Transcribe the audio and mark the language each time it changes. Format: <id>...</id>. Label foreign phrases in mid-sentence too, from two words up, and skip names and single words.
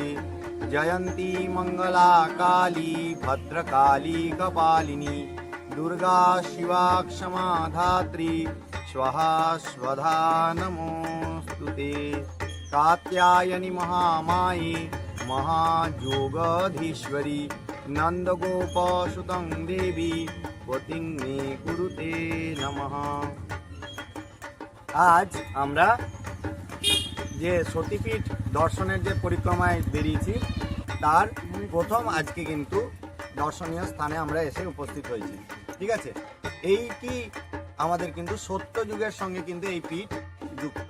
<sa>जयंती मंगला काली भद्रकाली कपालिनी दुर्गा शिवा क्षमा धात्री स्वाहा स्वधा नमोस्तुते। कात्यायनी महामाये महायोगधीश्वरी नंदगोपसुतं देवी पतिं मे कुरुते नमः।</sa> <bn>आज আমরা যে সতীপীঠ দর্শনের যে পরিক্রমায় বেরিয়েছি তার প্রথম আজকে কিন্তু দর্শনীয় স্থানে আমরা এসে উপস্থিত হয়েছি। ঠিক আছে, এইটি আমাদের কিন্তু সত্যযুগের সঙ্গে কিন্তু এই পীঠ যুক্ত।</bn>